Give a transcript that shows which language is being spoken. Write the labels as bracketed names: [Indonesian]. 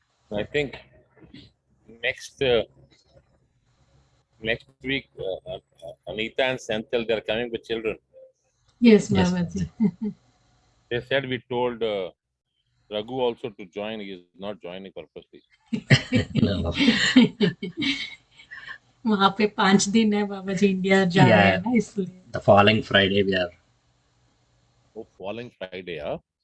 [English] I think next next week, Anita and Senthil, they're coming with children. Yes, Yes, Babaji. They said we told Raghu also to join. He is not joining purposely. no. [Hindi] वहाँ पे 5 दिन है बाबा जी, India जा रहे हैं [English] Yeah, [Hindi] ना इसलिए. [English] the following Friday we are Oh, following Friday, huh?